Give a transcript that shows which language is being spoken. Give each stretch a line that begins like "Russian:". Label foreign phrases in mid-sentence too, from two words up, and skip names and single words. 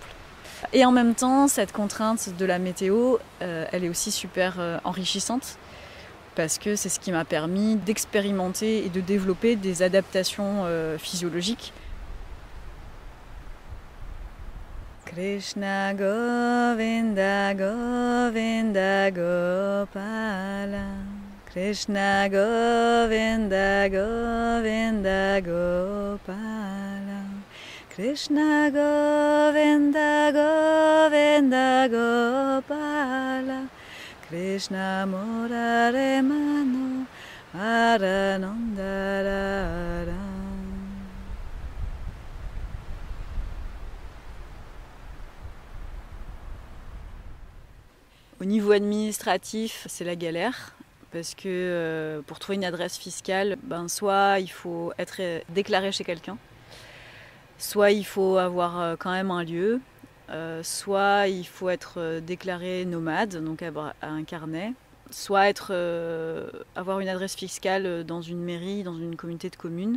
French: Et en même temps, cette contrainte de la météo, elle est aussi super enrichissante parce que c'est ce qui m'a permis d'expérimenter et de développer des adaptations physiologiques.
Sanskrit: कृष्ण गोविन्द गोविन्द गोपाल. कृष्ण गोविन्द गोविन्द गोपाल. कृष्ण गोविन्द गोविन्द गोपाल. कृष्ण मुरारे मनो आरनन्दर.
French: Au niveau administratif, c'est la galère. Parce que pour trouver une adresse fiscale, soit il faut être déclaré chez quelqu'un, soit il faut avoir quand même un lieu, soit il faut être déclaré nomade, donc avoir un carnet, soit avoir une adresse fiscale dans une mairie, dans une communauté de communes.